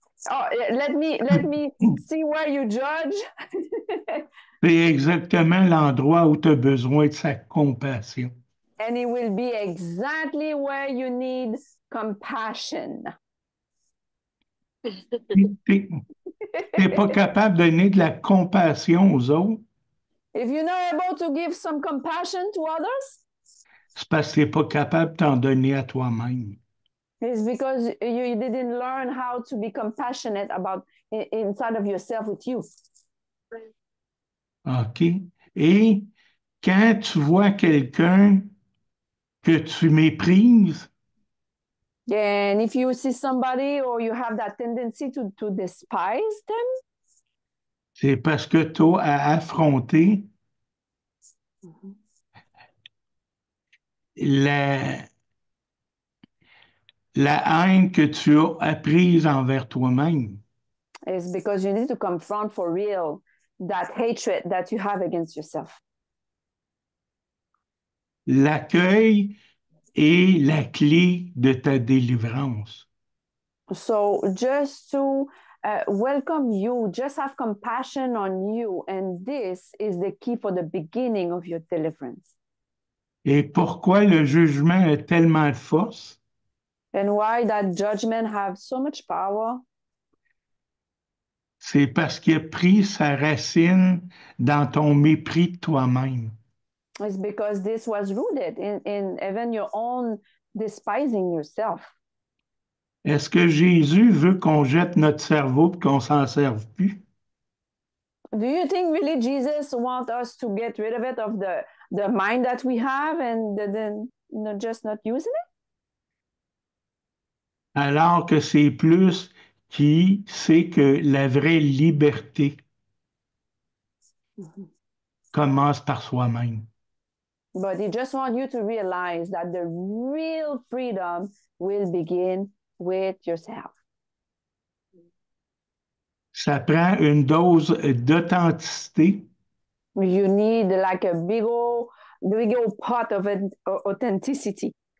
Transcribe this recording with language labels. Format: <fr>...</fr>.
<en>Oh, let me see where you judge.</en> <fr>C'est exactement l'endroit où tu as besoin de sa compassion.</fr> <en>And it will be exactly where you need compassion.</en> <fr>Tu n'es pas capable de donner de la compassion aux autres,</fr> <en>If you're not able to give some compassion to others,</en> <fr>c'est parce que tu n'es pas capable de t'en donner à toi-même.</fr> <en>it's because you didn't learn how to be compassionate about inside of yourself with you. OK?</en> <fr>Et quand tu vois quelqu'un que tu méprises,</fr> <en>And if you see somebody or you have that tendency to despise them,</en> <fr>c'est parce que tu as à affronter la haine que tu as apprise envers toi-même.</fr> <en>it's because you need to confront for real that hatred that you have against yourself.</en> <fr>L'accueil est la clé de ta délivrance.</fr> <en>So just to welcome you, just have compassion on you, and this is the key for the beginning of your deliverance.</en> <fr>Et pourquoi le jugement a tellement de force?</fr> <en>And why that judgment have so much power?</en> <fr>C'est parce qu'il a pris sa racine dans ton mépris de toi-même.</fr> <en>It's because this was rooted in even your own despising yourself.</en> <fr>Est-ce que Jésus veut qu'on jette notre cerveau et qu'on s'en serve plus?</fr> <en>Do you think really Jesus wants us to get rid of it, of the mind that we have, and then just not using it?</en> <fr>Alors que c'est plus qui sait que la vraie liberté commence par soi-même.</fr> <en>But he just wants you to realize that the real freedom will begin with yourself.</en> <fr>Ça prend une dose d'authenticité</fr> <en>You need like a big old pot of authenticity.</en>